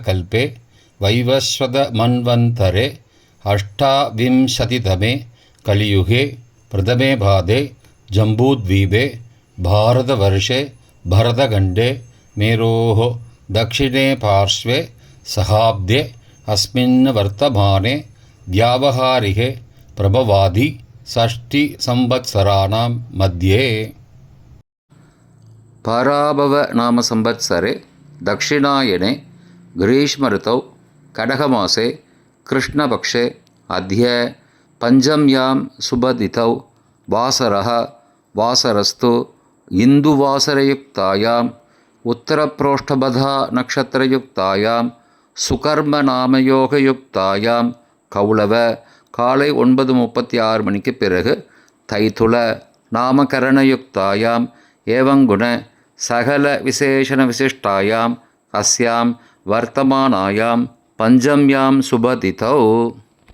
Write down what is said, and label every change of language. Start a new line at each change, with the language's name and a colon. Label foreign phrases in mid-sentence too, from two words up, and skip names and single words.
Sanskrit: कल्पे वैवस्वत मन्वन्तरे अष्टाविंशतितमे कलियुगे प्रथमे पादे जम्बूद्वीपे भारतवर्षे भरतखण्डे मेरोः दक्षिणे पार्श्वे शकाब्दे अस्मिन् वर्तमाने व्यावहारिके प्रभवादि षष्टि संवत्सराणां मध्ये. पराभव नाम संवत्सरे दक्षिणायने ग्रीष्म ऋतौ कडगमासे कृष्णपक्षे अद्य पंचम्यां शुभतिथौ वासरः वासरस्तु इन्दुवासरयुक्तायां उत्तरप्रोष्ठबधा नक्षत्रयुक्तायां सुकर्मनामयोगयुक्तायां कौलव
Tamil: காலை 9:36 மணிக்கு பிறகு
Sanskrit: तैतिल नामकरणयुक्तायाम् एवङ्गुण सकल विशेषण विशिष्टायाम् अस्याम् वर्तमानायाम् पञ्चम्याम् शुभतिथौ.